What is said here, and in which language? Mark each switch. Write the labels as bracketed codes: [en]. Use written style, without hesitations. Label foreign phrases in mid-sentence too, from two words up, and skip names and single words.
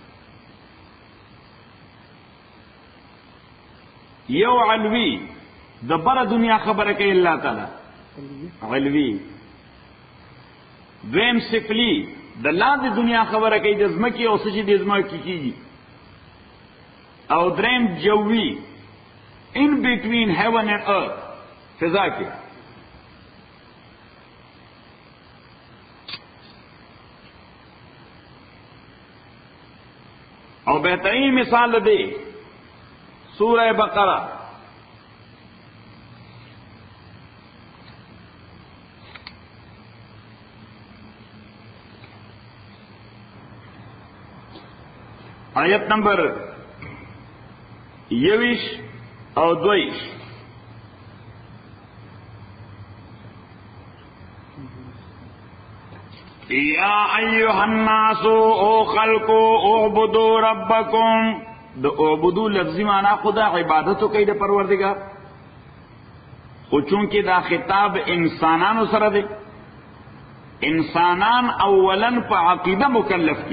[ps] یو علوی، د بره دنیا خبره کوي الله تعالی، علوی. دویم سفلی، د لاندې دنیا خبره کوي، د ځمکې او څه چې د ځمکې کیږي. او دریم جوی، [en] in between heaven and earth, [ur] فضا کے. اور بہترین مثال دے سورہ بقرہ. [ps] آیت نمبر 21 او 22. [ar] یا ایها الناس او خلقو اعبدوا ربکم. [ps] د اعبدو لفظی معنی خدا عبادتو کوي د پروردگار، خو چونکه دا خطاب انسانانو سره دی، انسانان اولن په عقیده مکلف دي.